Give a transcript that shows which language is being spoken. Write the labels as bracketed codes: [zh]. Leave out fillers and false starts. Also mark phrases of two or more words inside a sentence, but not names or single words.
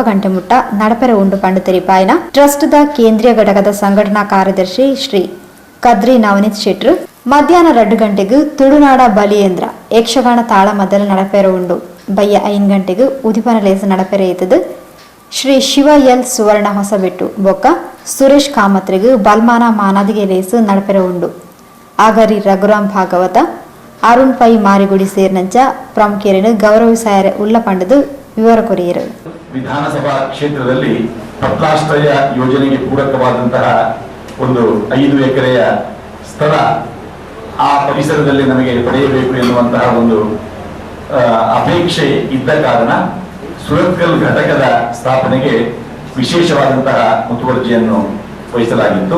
[tcy] ಗಂಟೆ ಮುಟ್ಟ ನಡಪೆರ ಉಂಡು ಪಂಡು ತೆರಿಪಾಯಿನ ಟ್ರಸ್ಟ್ದ ಕೇಂದ್ರೀಯ ಘಟಕದ ಸಂಘಟನಾ ಕಾರ್ಯದರ್ಶಿ ಶ್ರೀ ಕದ್ರಿ ನವನೀತ್ ಶೆಟ್ರು ಮಧ್ಯಾಹ್ನ 2 ಗಂಟೆಗೆ ತುಳುನಾಡ ಬಲಿಯೇಂದ್ರ ಯಕ್ಷಗಾನ ತಾಳ ಮೊದಲ ನಡಪೆರ ಉಂಡು ಬಯ್ಯ 5 ಗಂಟೆಗೆ ಉದಿಪನ ಲೇಸ ನಡಪೆರ ಏತದು ಶ್ರೀ ಶಿವ ಎಲ್ ಸುವರ್ಣ ಹೊಸಬೆಟ್ಟು ಬೊಕ್ಕ ಸುರೇಶ್ ಕಾಮತ್ರಿಗೆ ಬಲ್ಮಾನ ಮಾನದಿಗೆ ಲೇಸು ನಡಪೆರ ಉಂಡು ಆಗರಿ ರಘುರಾಮ್ ಭಾಗವತ ಅರುಣ್ ಪೈ ಮಾರಿಗುಡಿ ಸೇರಿನಂಚ ಪ್ರಮುಖರನ್ನು ಗೌರವಿಸಾಯರೆ ಉಳ್ಳ ಪಂಡದು ವಿವರ ಕೊರಿಯರು. [kn] ವಿಧಾನಸಭಾ ಕ್ಷೇತ್ರದಲ್ಲಿ ಪಟ್ಲಾಶ್ರಯ ಯೋಜನೆಗೆ ಪೂರಕವಾದಂತಹ ಒಂದು 5 ಎಕರೆಯ ಸ್ಥಳ ಆ ಪರಿಸರದಲ್ಲಿ ನಮಗೆ ಪಡೆಯಬೇಕು ಎನ್ನುವಂತಹ ಒಂದು ಅಪೇಕ್ಷೆ ಇದ್ದ ಕಾರಣ ಸುರತ್ಕಲ್ ಘಟಕದ ಸ್ಥಾಪನೆಗೆ ವಿಶೇಷವಾದಂತಹ ಮುತುವರ್ಜಿಯನ್ನು ವಹಿಸಲಾಗಿತ್ತು.